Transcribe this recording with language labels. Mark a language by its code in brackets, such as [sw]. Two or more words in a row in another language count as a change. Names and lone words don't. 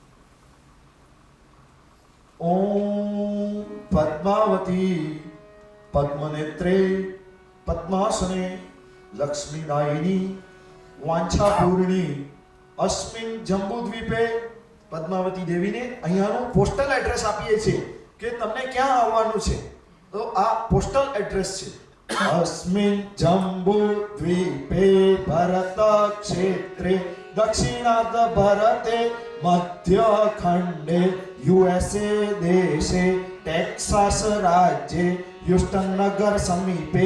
[sa] ઓમ પદ્માવતી પદ્મનેત્રે પદ્માસને લક્ષ્મીદાયિની વાંછાપૂર્ણી અસ્મિન જંબુદ્વીપે. [gu] પદ્માવતી દેવીને અહીંયાનું [en] postal address [gu] આપીએ છીએ કે તમને ક્યાં આવવાનું છે. તો આ [en] postal address [gu] છે. [sa] अस्मिन् जम्बूद्वीपे भरतक्षेत्रे दक्षिणार्ध भारते मध्यखण्डे USA देशे टेक्सास राज्ये ह्यूस्टन नगर समीपे